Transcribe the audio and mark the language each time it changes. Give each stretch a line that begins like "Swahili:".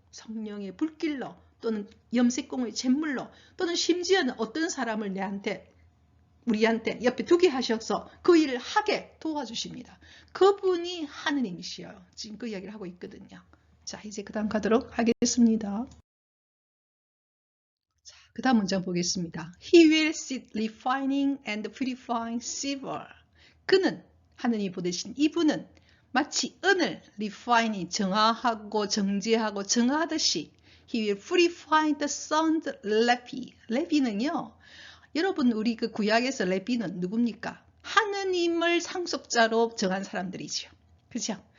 Korean: 성령의 불길로 또는 염색공의 잿물로 또는 심지어는 어떤 사람을 우리한테 옆에 두게 하셔서 그 일을 하게 도와주십니다. 그분이 하느님이시여요. 지금 그 이야기를 하고 있거든요. 자, 이제 그 다음 가도록 하겠습니다. 자, 그 다음 문장 보겠습니다.
English: He will sit refining and purifying silver.
Korean: 그는, 하느님이 보내신 이분은 마치 은을 refine, 정화하고 정제하고 정화하듯이
English: He will purify the son's Levi.
Korean: 레비는요, 여러분 우리 그 구약에서 레비는 누굽니까? 하느님을 상속자로 정한 사람들이죠. 그렇죠?